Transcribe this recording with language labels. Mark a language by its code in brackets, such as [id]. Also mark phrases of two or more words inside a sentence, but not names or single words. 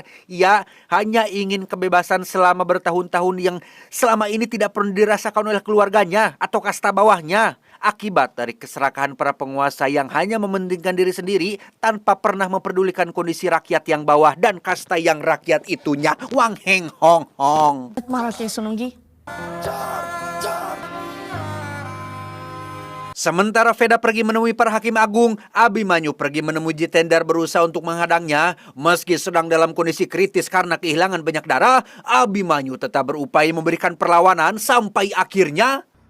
[id] Ia hanya ingin kebebasan selama bertahun-tahun yang selama ini tidak pernah dirasakan oleh keluarganya atau kasta bawahnya. Akibat dari keserakahan para penguasa yang hanya mementingkan diri sendiri tanpa pernah memperdulikan kondisi rakyat yang bawah dan kasta yang rakyat itunya. Wang Heng Hong Hong. [hi] मारो के सुनूंगी [id] Sementara Veda pergi menemui para hakim agung, Abimanyu pergi menemui Jitendar berusaha untuk menghadangnya. Meski sedang dalam kondisi kritis karena kehilangan banyak darah, Abimanyu tetap berupaya memberikan perlawanan sampai akhirnya...